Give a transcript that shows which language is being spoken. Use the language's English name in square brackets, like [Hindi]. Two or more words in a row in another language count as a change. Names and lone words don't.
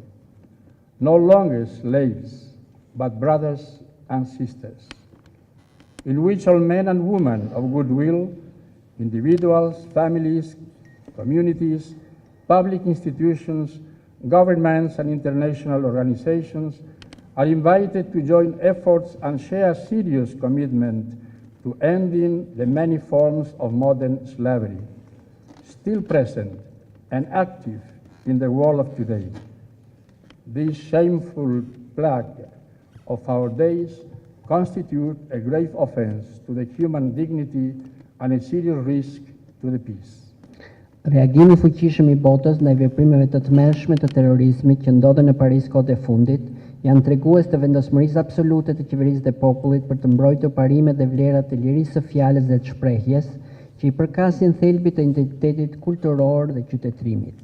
[English] No longer slaves, but brothers and sisters, in which all men and women of goodwill, individuals, families, communities, public institutions, governments and international organizations are invited to join efforts and share serious commitment to ending the many forms of modern slavery, still present and active in the world of today. This shameful plague of our days constitute a grave offense to the human dignity and a serious risk to the peace. [Albanian] Reagimi fuqishëm i botës ndaj veprimeve të tmerrshme të terrorizmit që ndodhen në Paris kohët e fundit janë tregues të vendosmërisë absolute të qeverisë dhe popullit për të mbrojtur parimet dhe vlerat të lirisë së fjalës dhe të shprehjes që i përkasin thelbit të identitetit kulturor dhe qytetërimit.